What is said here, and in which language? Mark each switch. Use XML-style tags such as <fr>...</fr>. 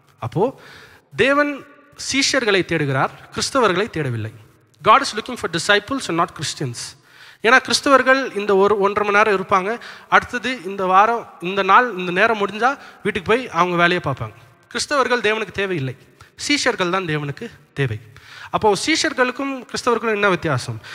<ta>அப்போ தேவன் சீஷர்களை தேடுகிறார், கிறிஸ்தவர்களை தேடவில்லை.</ta> <en>God is looking for disciples and not Christians.</en> <ta>ஏன்னா கிறிஸ்தவர்கள் இந்த 1.5 மணி நேரம் இருப்பாங்க, அடுத்தது இந்த வாரம் இந்த நேரம் முடிஞ்சால் வீட்டுக்கு போய் அவங்க வேலையை பார்ப்பாங்க. கிறிஸ்தவர்கள் தேவனுக்கு தேவையில்லை, சீஷர்கள் தான் தேவனுக்கு தேவை. அப்போது சீஷர்களுக்கும் கிறிஸ்தவர்களுக்கும் என்ன வித்தியாசம்?</ta>